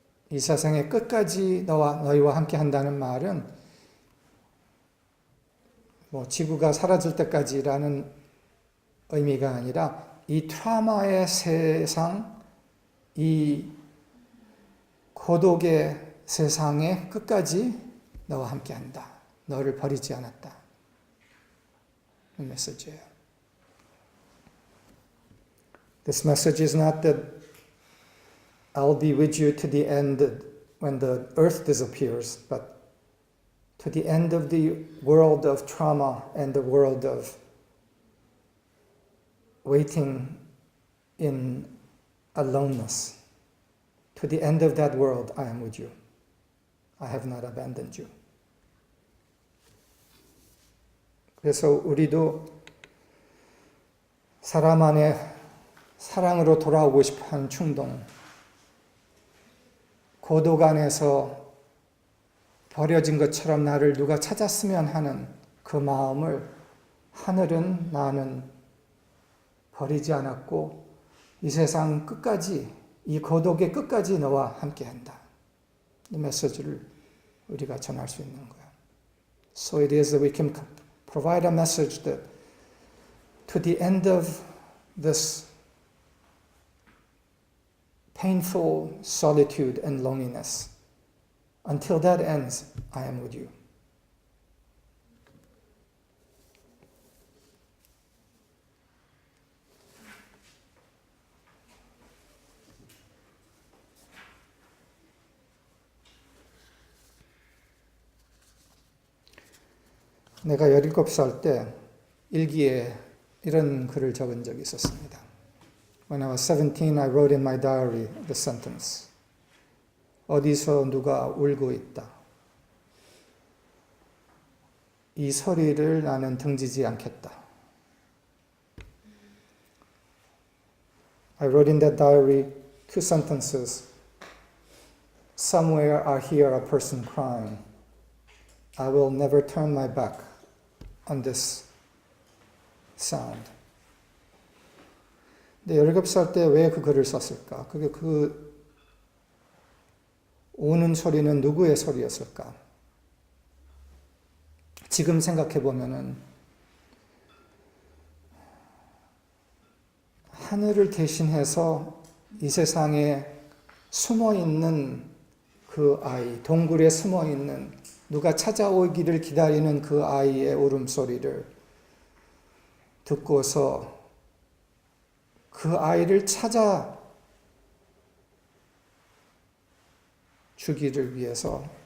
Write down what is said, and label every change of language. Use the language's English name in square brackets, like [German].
[Korean] 이 세상의 끝까지 너희와 함께 한다는 말은 지구가 사라질 때까지라는 의미가 아니라 이 트라우마의 세상, 이 고독의 세상의 끝까지 너와 함께 한다. 너를 버리지 않았다. 이 메시지예요. [English] This message is not that I'll be with you to the end when the earth disappears, but to the end of the world of trauma and the world of waiting in aloneness. To the end of that world, I am with you. I have not abandoned you. [Korean] 그래서 우리도 사람 안에 사랑으로 돌아오고 싶어하는 충동, 고독 안에서 버려진 것처럼 나를 누가 찾았으면 하는 그 마음을 하늘은 나는 버리지 않았고 이 세상 끝까지, 이 고독의 끝까지 너와 함께한다. 이 메시지를 우리가 전할 수 있는 거야. [English] So it is that we can provide a message that to the end of this painful solitude and loneliness, until that ends, I am with you. [Korean] 내가 17살 때 일기에 이런 글을 적은 적이 있었습니다. [English] When I was 17, I wrote in my diary the sentence. [Korean] 어디서 누가 울고 있다. 이 소리를 나는 등지지 않겠다. [English] I wrote in that diary 2 sentences. Somewhere I hear a person crying. I will never turn my back on this sound. [Korean] 근데 17살 때 왜 그 글을 썼을까? 그게 그 우는 소리는 누구의 소리였을까? 지금 생각해 보면은 하늘을 대신해서 이 세상에 숨어 있는 그 아이, 동굴에 숨어 있는 누가 찾아오기를 기다리는 그 아이의 울음소리를 듣고서 그 아이를 찾아 주기를 위해서